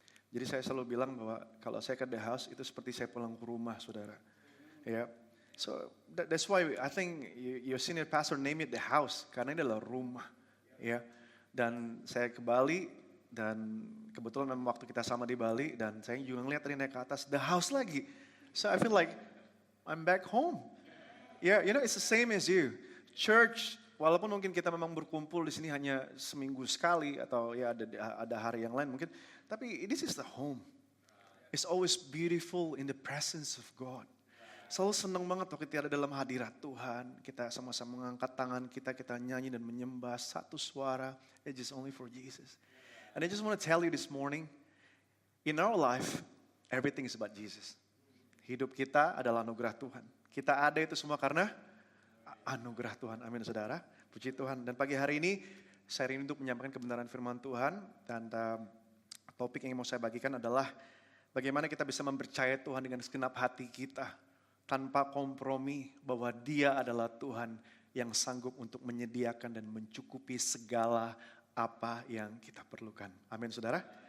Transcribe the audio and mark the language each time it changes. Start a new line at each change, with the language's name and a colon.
Indonesian: Jadi saya selalu bilang bahwa kalau saya ke The House itu seperti saya pulang ke rumah, saudara.
English: Ya, so that's why I think your senior pastor name it The House
Indonesian: karena ini adalah rumah. Ya, dan saya ke Bali dan kebetulan memang waktu kita sama di Bali dan saya juga ngeliat tadi naik ke atas The House lagi.
English: So I feel like I'm back home. Yeah, you know it's the same as you. Church.
Indonesian: Walaupun mungkin kita memang berkumpul di sini hanya seminggu sekali atau ya ada hari yang lain mungkin, tapi
English: this is the home. It's always beautiful in the presence of God.
Indonesian: Selalu senang banget waktu kita ada dalam hadirat Tuhan, kita sama-sama mengangkat tangan kita nyanyi dan menyembah satu suara,
English: it's just only for Jesus. And I just want to tell you this morning, in our life, everything is about Jesus.
Indonesian: Hidup kita adalah anugerah Tuhan. Kita ada itu semua karena anugerah Tuhan, amin saudara, puji Tuhan. Dan pagi hari ini saya rindu untuk menyampaikan kebenaran firman Tuhan dan topik yang mau saya bagikan adalah bagaimana kita bisa mempercayai Tuhan dengan segenap hati kita tanpa kompromi bahwa Dia adalah Tuhan yang sanggup untuk menyediakan dan mencukupi segala apa yang kita perlukan. Amin saudara.